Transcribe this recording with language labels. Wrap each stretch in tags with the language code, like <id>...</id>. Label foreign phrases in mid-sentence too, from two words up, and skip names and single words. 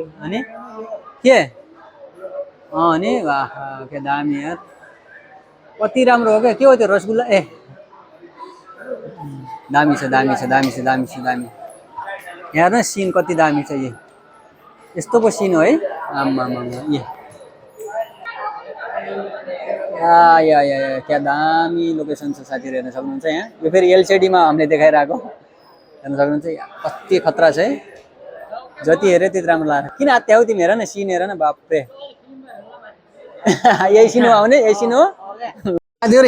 <ne>अनि के अनि वाह के दामी यार, कति राम्रो हो क्या। के हो त्यो रसगुल्ला? ए दामी छ दामी छ दामी छ दामी छ दामी। हेर्न सिन कति दामी छ। यो यस्तो पो सिन हो है। आम्मा ये या क्या दामी लोकेसन छ साथीहरु, हेर्न सक्नुहुन्छ यहाँ। यो फेरि एलसिडी मा हामीले देखाइरहेको, हेर्न सक्नुहुन्छ कति खतरा छ है। जति हेरे त्यति राम्रो लाग्यो। किन आत्याउ तिमी, हेर न सिन, हेर न बापरे। यही सिन हो आउने, यही सिन हो साथीहरु।</ne>